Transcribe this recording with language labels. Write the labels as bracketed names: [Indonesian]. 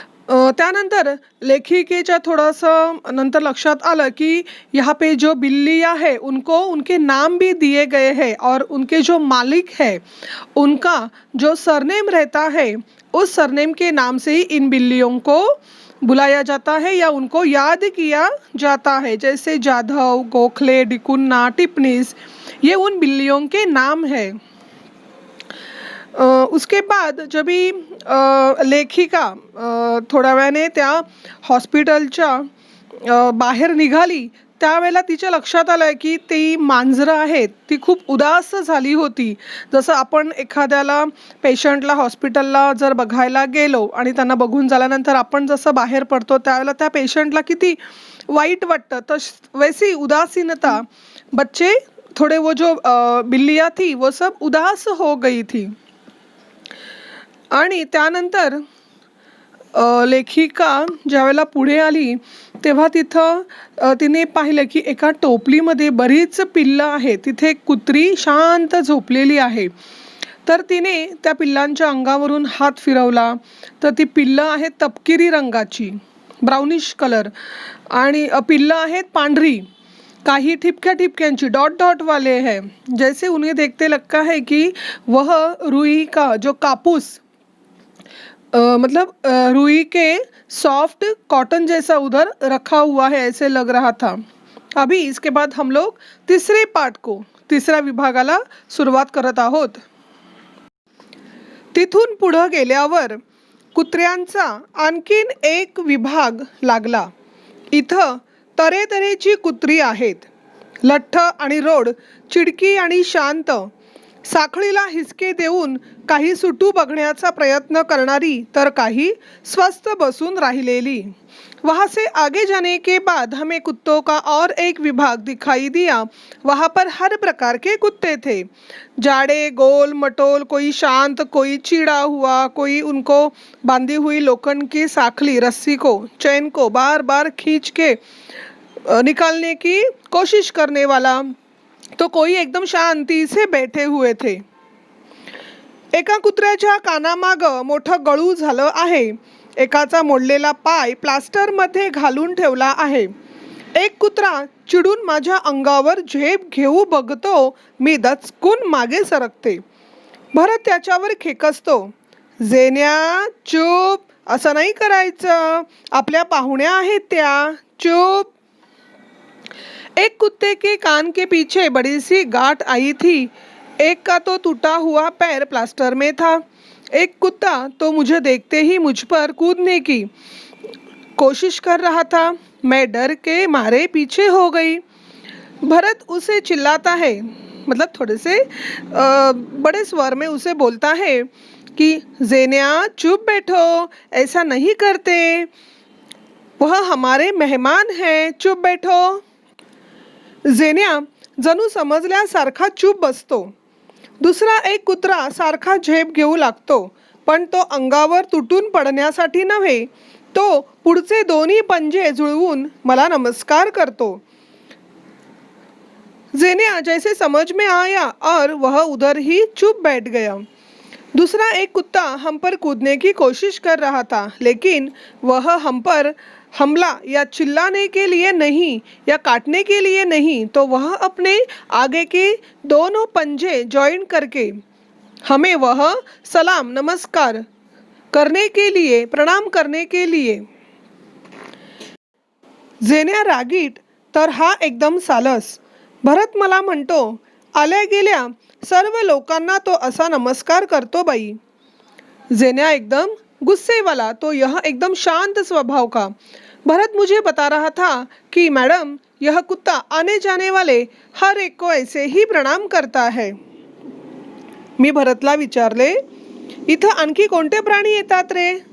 [Marathi] त्यानंतर लेखिकेच्या थोडंसं नंतर लक्षात आलं की [Hindi] यहाँ पे जो बिल्लियाँ है उनको उनके नाम भी दिए गए हैं और उनके जो मालिक है उनका जो सरनेम रहता है उस सरनेम के नाम से ही इन बिल्लियों को बुलाया जाता है या उनको याद किया जाता है. जैसे जाधव, गोखले, डिकुन्ना, टिपनिस, ये उन बिल्लियों के नाम है. उसके बाद जब भी [Marathi] लेखिका थोड्या वेळाने त्या हॉस्पिटलच्या बाहेर निघाली त्यावेळेला तिच्या लक्षात आलं की ती मांजरं आहेत ती खूप उदास झाली होती. जसं आपण एखाद्याला पेशंटला हॉस्पिटलला जर बघायला गेलो आणि त्यांना बघून झाल्यानंतर आपण जसं बाहेर पडतो त्यावेळेला त्या पेशंटला किती वाईट वाटतं, तस [Hindi] वैसी उदासीनता बच्चे थोड़े वो जो बिल्लियाँ थी वो सब उदास हो गई थी. [Marathi] आणि त्यानंतर लेखिका ज्यावेळेला पुढे आली तेव्हा तिथं तिने पाहिलं की एका टोपलीमध्ये बरीच पिल्लं आहेत. तिथे एक कुत्री शांत झोपलेली आहे. तर तिने त्या पिल्लांच्या अंगावरून हात फिरवला तर ती पिल्लं आहेत तपकिरी रंगाची, ब्राउनिश कलर, आणि पिल्लं आहेत पांढरी, काही ठिपक्या ठिपक्यांची, [Hindi] डॉट डॉट वाले हैं. जैसे उन्हें देखते लगता है कि वह रुई का जो कापूस मतलब रुई के सॉफ्ट कॉटन जैसा उधर रखा हुआ है ऐसे लग रहा था. अभी इसके बाद हम लोग तीसरे पाठ को, [Marathi] तिसऱ्या विभागाला सुरुवात करत आहोत. तिथून पुढे गेल्यावर कुत्र्यांचा आणखीन एक विभाग लागला. इथं तऱ्हेतऱ्हेची कुत्री आहेत. लठ्ठ आणि रोड, चिडकी आणि शांत, साखळीला हिसके देऊन काही सुटू बघण्याचा प्रयत्न करणारी तर काही स्वस्थ बसून राहिलेली. [Hindi] वहाँ से आगे जाने के बाद हमें कुत्तों का और एक विभाग दिखाई दिया. वहाँ पर हर प्रकार के कुत्ते थे, जाड़े, गोल मटोल, कोई शांत, कोई चिड़ा हुआ, कोई उनको बांधी हुई लोखंड की साखली रस्सी को, चैन को बार बार खींच के निकालने की कोशिश करने वाला, तो कोई एकदम शांती से बैठे हुए थे. [Marathi] एका कुत्र्याच्या कानामाग मोठं गळू झालं आहे. एकाचा मोडलेला पाय प्लास्टरमध्ये घालून ठेवला आहे. एक कुत्रा चिडून माझ्या अंगावर झेप घेऊ बघतो. मी दचकून मागे सरकते. भरत त्याच्यावर खेकसतो. जेन्या, चूप, असं नाही करायचं, आपल्या पाहुण्या आहेत त्या, चूप. [Hindi] एक कुत्ते के कान के पीछे बड़ी सी गांठ आई थी. एक का तो टूटा हुआ पैर प्लास्टर में था. एक कुत्ता तो मुझे देखते ही मुझ पर कूदने की कोशिश कर रहा था. मैं डर के मारे पीछे हो गई. भरत उसे चिल्लाता है, मतलब थोड़े से बड़े स्वर में उसे बोलता है की जेन्या चुप बैठो, ऐसा नहीं करते, वह हमारे मेहमान हैं, चुप बैठो। [Marathi] जेन्या जणू समजल्यासारखा चूप बसतो. दुसरा एक कुत्रा सारखा झेप घेऊ लागतो, पण तो अंगावर तुटून पडण्यासाठी नव्हे, तो पुढचे दोन्ही पंजे जुळवून मला नमस्कार करतो. [Hindi] जेन्या जैसे समझ में आया और वह उधर ही चुप बैठ गया. दूसरा एक कुत्ता हम पर कूदने की कोशिश कर रहा था, लेकिन वह हम पर हमला या चिल्लाने के लिए नहीं या काटने के लिए नहीं, तो वह अपने आगे के दोनों पंजे जॉइन करके हमें वह सलाम नमस्कार करने के लिए, प्रणाम करने के लिए. [Marathi] जेन्या रागीट तर हा एकदम सालस. भरत मला म्हणतो, आल्या गेल्या सर्व लोकांना तो असा नमस्कार करतो बाई. [Hindi] जेन्या एकदम गुस्से वाला, तो यह एकदम शांत स्वभाव का. भरत मुझे बता रहा था कि मैडम यह कुत्ता आने जाने वाले हर एक को ऐसे ही प्रणाम करता है. [Marathi] मी भरतला विचारले, इथं आणखी कोणते प्राणी येतात रे?